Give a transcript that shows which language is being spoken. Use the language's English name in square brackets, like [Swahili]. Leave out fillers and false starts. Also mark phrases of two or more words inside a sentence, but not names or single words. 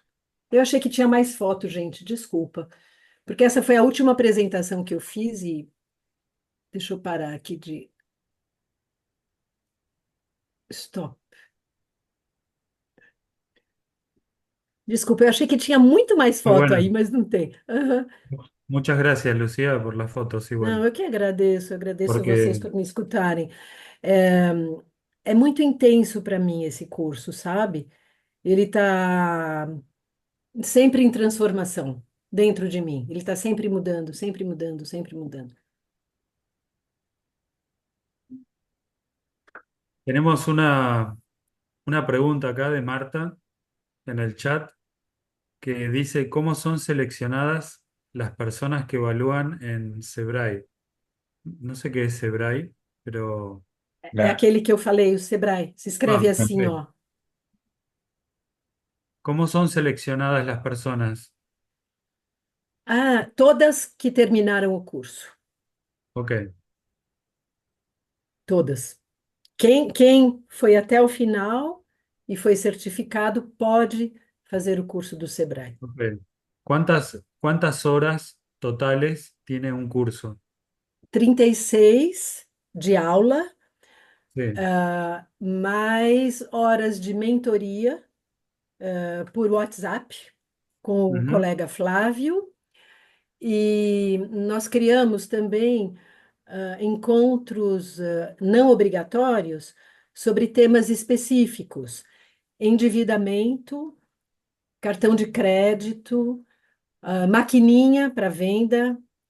[Portuguese] Eu achei que tinha mais foto, gente, desculpa. Porque essa foi a última apresentação que eu fiz e deixa eu parar aqui de stop. Desculpa, eu achei que tinha muito mais [Spanish] Muy [Portuguese] foto [Spanish] bueno. [Portuguese] aí, mas não tem. Aham. [Spanish] Muchas gracias, Lucía, por las fotos igual. [Portuguese] Não, eu agradeço a vocês Porque por me escutarem. É, é muito intenso para mim esse curso, sabe? Ele está sempre em transformação dentro de mim. Ele está sempre mudando, sempre mudando, sempre mudando. [Spanish] tenemos una pregunta acá de Marta en el chat que dice, ¿cómo son seleccionadas las personas que evalúan en Sebrae? No sé qué es Sebrae, pero... [Portuguese] É [Spanish] La, [Portuguese] aquele que eu falei, o Sebrae. Se escreve Ah, assim, [Spanish] ok. [Portuguese] ó. [Spanish] ¿Cómo son seleccionadas las personas? [Portuguese] Ah, todas que terminaram o curso. [Spanish] Ok, [Portuguese] Todas. Quem foi até o final e foi certificado pode fazer o curso do Sebrae. [Spanish] ok. ¿Cuántas horas totales tiene un curso? [Portuguese] 36 de aula, [Spanish] Sí. [Portuguese] mais horas de mentoria, por WhatsApp com o [Spanish] Ujú, [Portuguese] colega Flávio. E nós criamos também encontros não obrigatórios sobre temas específicos: endividamento, cartão de crédito, maquininha para venda.